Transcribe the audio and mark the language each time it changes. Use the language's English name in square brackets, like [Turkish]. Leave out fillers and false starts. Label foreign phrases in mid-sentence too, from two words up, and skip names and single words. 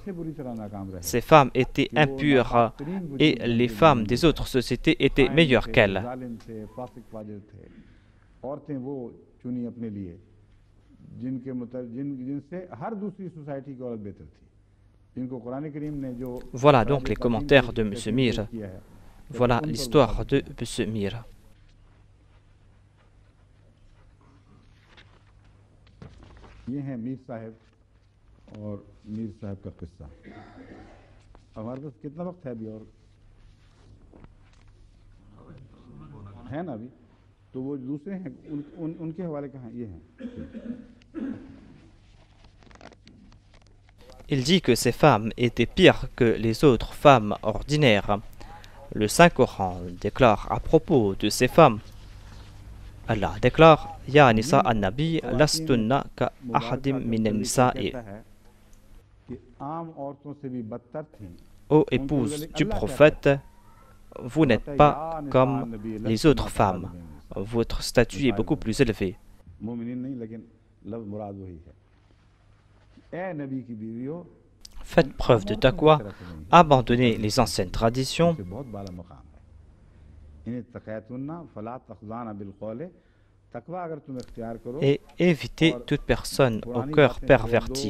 [French] Ces femmes étaient impures et les femmes des autres sociétés étaient meilleures qu'elles. Voilà donc les commentaires de M. Mir. Voilà l'histoire de M. Mir. [Hindi] ये हैं मीर साहब और मीर साहब का किस्सा। हमारे पास कितना वक्त है अभी और है ना अभी, तो वो दूसरे हैं उनके हवाले कहाँ ये हैं। [French] Il dit que ces femmes étaient pires que les autres femmes ordinaires. Le Saint-Coran déclare à propos de ces femmes, Allah déclare [Arabic] يا نساء النبي لستن كأحد من النساء. [French] Ô épouse du prophète, vous n'êtes pas comme les autres femmes. Votre statut est beaucoup plus élevé. Faites preuve de taqwa, abandonnez les anciennes traditions et évitez toute personne au cœur perverti.